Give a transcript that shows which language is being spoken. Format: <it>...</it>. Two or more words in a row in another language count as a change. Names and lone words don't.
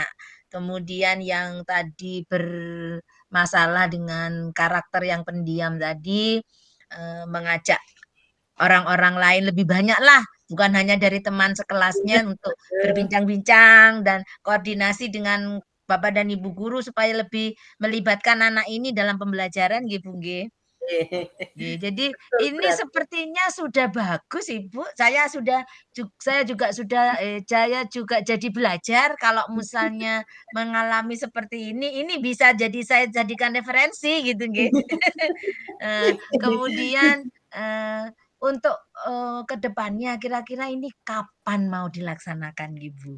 <id>Kemudian yang tadi bermasalah dengan karakter yang pendiam tadi, mengajak orang-orang lain lebih banyak lah, bukan hanya dari teman sekelasnya untuk Betul. berbincang-bincang dan koordinasi dengan bapak dan ibu guru supaya lebih melibatkan anak ini dalam pembelajaran nggih, Bu, nggih. Nggih, jadi Betul ini berarti. sepertinya sudah bagus, Ibu. Saya juga sudah saya juga jadi belajar kalau misalnya mengalami seperti ini bisa jadi saya jadikan referensi gitu, nggih. Kemudian, untuk, ke depannya kira-kira ini kapan mau dilaksanakan, Ibu?</id>